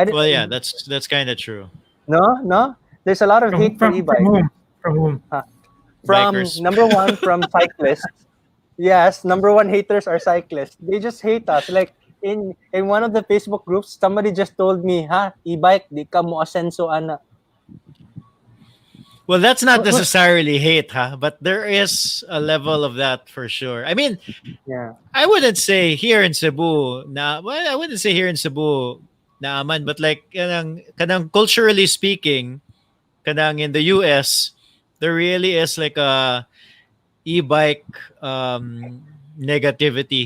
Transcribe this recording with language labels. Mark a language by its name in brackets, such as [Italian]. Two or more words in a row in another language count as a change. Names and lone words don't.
[English] well, yeah, d- that's kind of true. no. There's a lot of From hate for from e-bikes. whom? From whom? Huh. From Bikers. number one, from cyclists. Yes, number one haters are cyclists. They just hate us. Like in one of the Facebook groups, somebody just told me, [Cebuano] "Ha, e-bike di ka mo asenso ana." [English] Well, that's not What? necessarily hate, but there is a level of that for sure. I mean, Yeah. I wouldn't say here in Cebu I wouldn't say here in Cebu naaman, but like kanang culturally speaking, kanang in the US, there really is like a e-bike negativity.